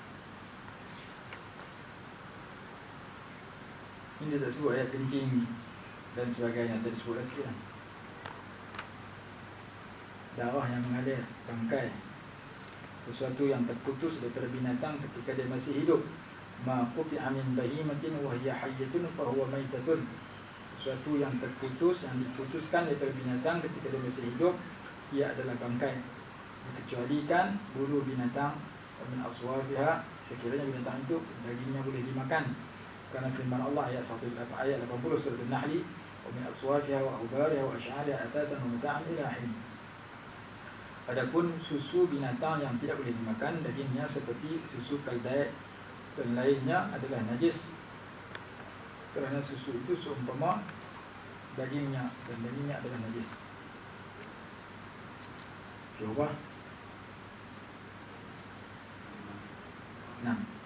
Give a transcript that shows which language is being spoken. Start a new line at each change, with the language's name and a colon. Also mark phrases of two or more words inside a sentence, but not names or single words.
Malay: Ini dia tak sebut ayat kencing dan sebagainya. Tadi sebutlah sikit lah. Darah yang mengalir, bangkai, sesuatu yang terputus daripada binatang ketika dia masih hidup.
Arabic: ما قطع من بهيمة وهي حية فهو ميتة.
Malay: Sesuatu yang terputus, yang diputuskan daripada binatang ketika dia masih hidup, ia adalah bangkai. Dikecualikan bulu binatang,
Arabic: من أصوافها,
Malay: sekiranya binatang itu dagingnya boleh dimakan. Kerana firman Allah ayat 80 surah An-Nahl,
Arabic: ومن أصوافها وأوبارها وأشعارها أثاثا ومتاعا إلى حين.
Malay: Adapun susu binatang yang tidak boleh dimakan, dagingnya seperti susu keldai dan lainnya adalah najis. Kerana susu itu seumpama dagingnya, dan dagingnya adalah najis. Coba 6.